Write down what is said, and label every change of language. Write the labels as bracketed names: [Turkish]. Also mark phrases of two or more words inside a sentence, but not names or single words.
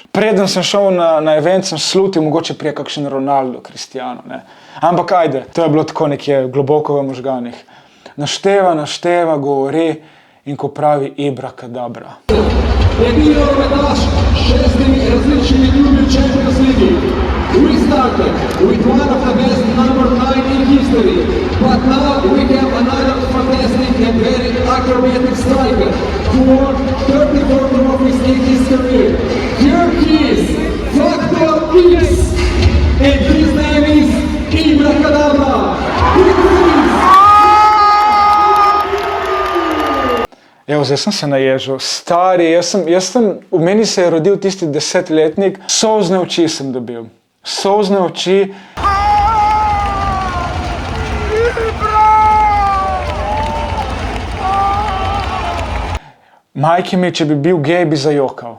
[Slovenian] Preden sem šel na event, sem slutil, mogoče prije kakšen Ronaldo, Cristiano, ne. Ampak ajde, to je bilo tako nekje globoko v možganih. Našteva, govori in ko pravi Ibrakadabra. Je bil nogometaš 6 različnimi klubi v Champions League. [English] We started with one of the best number 9 in history, but now we have another fantastic and very acrobatic striker who won 34 trophies in his career. Here he is, Factor X, and his name is Ibrakadabra. [Slovenian] Evo, zdaj sem se naježil. Stari, v meni se je rodil tisti 10-letnik, solzne oči sem dobil. Solzne oči. [Croatian] Majki mi, [Slovenian] če bi bil gej, bi zajokal.